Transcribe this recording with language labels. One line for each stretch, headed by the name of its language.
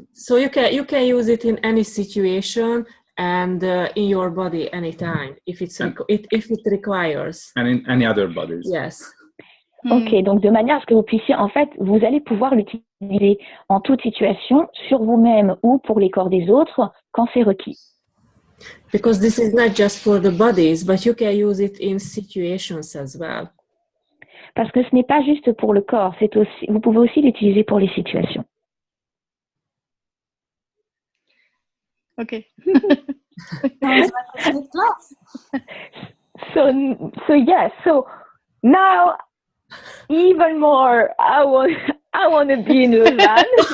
English: So you can use it in any situation and in your body anytime if it requires. and in any other bodies. Yes.
French: Ok, donc de manière à ce que vous puissiez, en fait, vous allez pouvoir l'utiliser en toute situation, sur vous-même ou pour les corps des autres, quand c'est requis.
English: Because this is not just for the bodies, but you can use it in situations as well.
French: Parce que ce n'est pas juste pour le corps, vous pouvez aussi l'utiliser pour les situations.
English: Ok. Sounds like a good class. So now even more I want to be in Lausanne,